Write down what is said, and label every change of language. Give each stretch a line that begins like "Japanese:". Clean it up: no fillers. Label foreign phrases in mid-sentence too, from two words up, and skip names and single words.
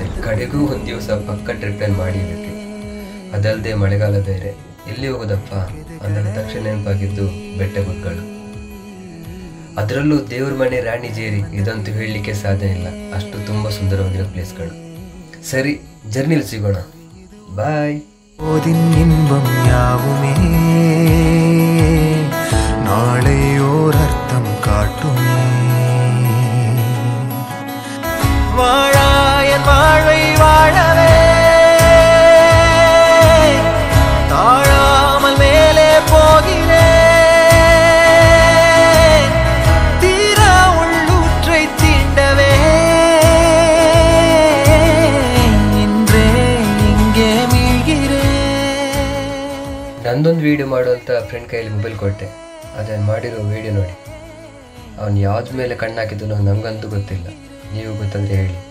Kannada: ಕಡೆಗೂ ಒಂದು ದಿವಸ ಪಕ್ಕ
English: trip plan
Kannada: ಮಾಡಿಬಿಟ್ವಿ. ಅದಲ್ಲದೆ ಮಳೆಗಾಲ ಬೇರೆ. ಎಲ್ಲಿ ಹೋಗೋದಪ್ಪ ಅಂದಾಗ ತಕ್ಷಣ ನೆನಪಾಗಿದ್ದು ಬೆಟ್ಟಗುಡ್ಡಗಳು. ಅದರಲ್ಲೂ ದೇವ್ರ ಮನೆ ರಾಣಿಜೇರಿ, ಇದಂತೂ ಹೇಳಲಿಕ್ಕೆ ಸಾಧ್ಯ ಇಲ್ಲ. ಅಷ್ಟು ತುಂಬ ಸುಂದರವಾಗಿರೋ ಪ್ಲೇಸ್ಗಳು. ಸರಿ, ಜರ್ನಿಲಿ ಸಿಗೋಣ.
Tamil: பாய். போதின் இன்பம் யாவுமே நாளை ஓர் அர்த்தம் காட்டுமே. வாழாய வாழ்வை வாழவே தாழாமல் மேலே போகிறேன். தீரா உள்ளூற்றை தீண்டவே
Kannada: ನಂದೊಂದು ವೀಡಿಯೋ ಮಾಡುವಂಥ ಫ್ರೆಂಡ್ ಕೈಯಲ್ಲಿ ಮೊಬೈಲ್ ಕೊಟ್ಟೆ. ಅದನ್ನು ಮಾಡಿರೋ ವೀಡಿಯೋ ನೋಡಿ. ಅವನು ಯಾವ್ದ ಮೇಲೆ ಕಣ್ಣಾಕಿದ್ದನೋ ನಂಗಂತೂ ಗೊತ್ತಿಲ್ಲ. ನೀವು ಗೊತ್ತಂದ್ರೆ ಹೇಳಿ.